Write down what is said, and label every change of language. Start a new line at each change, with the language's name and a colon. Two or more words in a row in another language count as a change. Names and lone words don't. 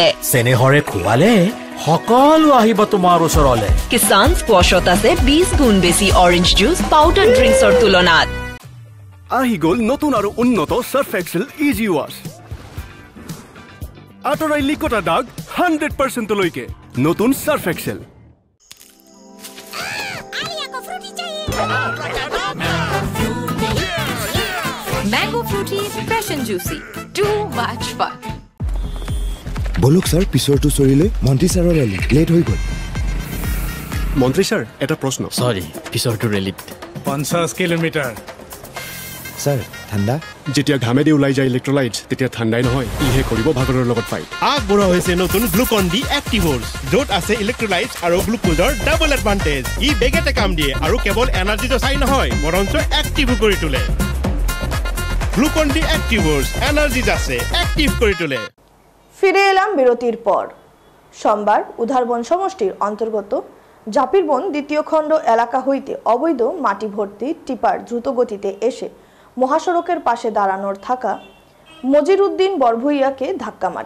Assamese: চেনেহৰে খুৱালে সকলো আহিব তোমাৰ ওচৰলৈ কিষান স্কোৱাছত আছে 20 গুণ বেছি
English: orange juice powder drinks
Assamese: তুলনাত আহি গ'ল নতুন আৰু উন্নত সাৰ্ফ এক্সেল ইজি ৱাছ আঁতৰাই লিকটা দাগ 100% লৈকে নতুন সাৰ্ফ এক্সেল
English: Mango fruity, fresh and juicy. Too much fun.
Assamese: বলক স্যার পিছৰটো চৰিলে মন্ত্ৰী ছাৰৰ
English: rally late
Assamese: হৈ গ'ল মন্ত্ৰী ছাৰ এটা প্ৰশ্ন সৰি পিছৰটো ৰেলীত 50 কিলোমিটাৰ স্যাৰ ঠাণ্ডা যেতিয়া ঘামেদি ওলাই যায় ইলেক্ট্ৰোলাইটছ তেতিয়া ঠাণ্ডাই নহয় ইহে কৰিব ভাগৰৰ লগত ফাইট আগবঢ়া হৈছে নতুন গ্লুকন ডি এক্টিভৰ্ছ য'ত আছে ইলেক্ট্ৰোলাইটছ আৰু গ্লুকোজৰ
English: double advantage
Assamese: ই বেগেতে কাম দিয়ে আৰু কেৱল এনাৰ্জিটো চাই নহয় বৰঞ্চ এক্টিভো কৰি তোলে গ্লুকন ডি এক্টিভৰ্ছ এনাৰ্জি আছে এক্টিভ কৰি তোলে
Bangla: ফিরে এলাম বিরতির পর সোমবার উধারবন সমষ্টির অন্তর্গত জাপিরবন দ্বিতীয় খণ্ড এলাকা হইতে অবৈধ মাটি ভর্তি টিপার দ্রুত গতিতে এসে মহাসড়কের পাশে দাঁড়ানোর থাকা মজিরউদ্দিন বরভুইয়াকে ধাক্কা মারে